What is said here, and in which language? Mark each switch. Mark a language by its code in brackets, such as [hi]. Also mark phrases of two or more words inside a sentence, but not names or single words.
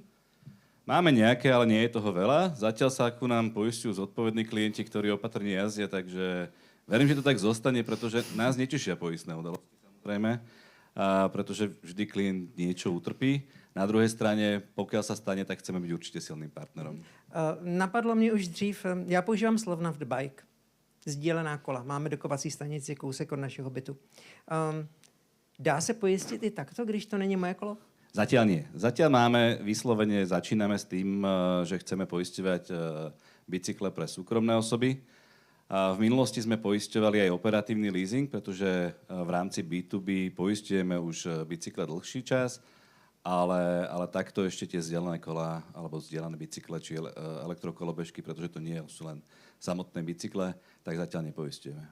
[sk] Máme nejaké, ale nie je toho veľa. Zatiaľ sa ku nám poisťujú zodpovední klienti, ktorí opatrne jazdia, takže verím, že to tak zostane, pretože nás netešia poistné udalosti, samozrejme, pretože vždy klient niečo utrpí. Na druhej strane, pokiaľ sa stane, tak chceme byť určite silným partnerom. [cs] Napadlo mě už dřív, já používám Slovnaft Bike, sdílená kola. Máme dokovací stanici kousek od našeho bytu. Dá se pojistit i takto, když to není moje kolo? [sk] Zatiaľ nie. Zatiaľ začíname s tým, že chceme poisťovať bicykle pre súkromné osoby. V minulosti sme poisťovali aj operatívny leasing, pretože v rámci B2B poisťujeme už bicykle dlhší čas, ale takto ešte tie vzdialené kolá alebo vzdialené bicykle či elektrokolobežky, pretože to nie sú len samotné bicykle, tak zatiaľ nepoisťujeme.